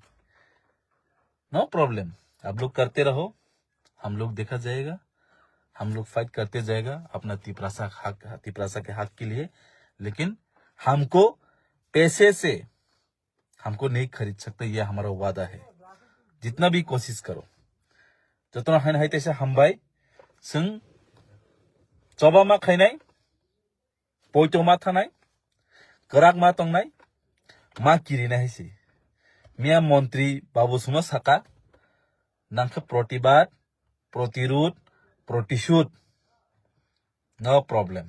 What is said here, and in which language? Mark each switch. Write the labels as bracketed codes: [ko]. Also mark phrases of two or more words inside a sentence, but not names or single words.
[en] no problem, [hi] आप लोग करते रहो, हम लोग देखा जाएगा, हम लोग फाइट करते जाएगा अपना तिपरासा के हक के लिए। लेकिन हमको पैसे से हमको नहीं खरीद सकते, यह हमारा वादा है। जितना भी कोशिश करो, जितना है तैसे हम भाई संग [trp] चबा मा खाइनाय, पोइतो मा थानाय, गराग मा तंगनाय, मा किरिनाय हैसि मिया मंत्री बाबू सुमा साका नांखा प्रतिबाद, प्रतिरोध, प्रतिशोध [en] no problem.